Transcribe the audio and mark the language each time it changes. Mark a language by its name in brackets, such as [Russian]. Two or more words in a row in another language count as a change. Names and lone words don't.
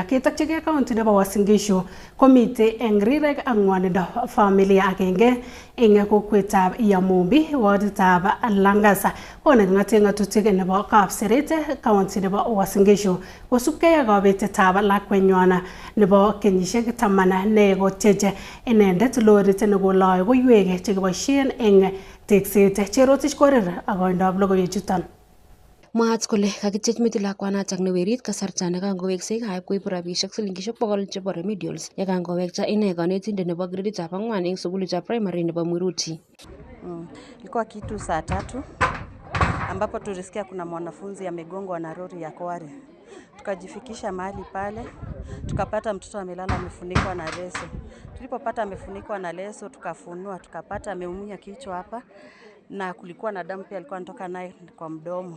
[Kalenjin] Ketokchigei county nebo Uasin Gishu komite eng rirek ak ng'wonindo familia agenge eng kokwetab Iyamumbi waditab Langasa konek ng'atutik nebo Kapseret county nebo Uasin Gishu kosubkei ak kabetetab lakwenywan nebo kenyisiek 10 ne kotyeche inendet lorit nekoloe koiwek chekiboisien eng tekset. Cherotich Korir akoindab logoiwechuton. Mwaat kole kakityech metit lakwanatak newerit kasarta nekangoweksei kaib koibu rabisiek silingisiek 100 chebo remedials yakangowekta ine kanetindet nebo greditab 4 eng sukulitab primary nebo Mwiruti. [Swahili] Ilikuwa kitu saa 3 ambapo tulisikia kuna mwanafunzi amegongwa na lori ya kware. Tukajifikisha mahali pale, tukapata mtoto amelala amefunikwa na leso. Tulipopata amefunikwa na leso tukafunua, tukapata ameumia kichwa hapa na kulikuwa na damu pia alikuwa anatoka naye kwa mdomo.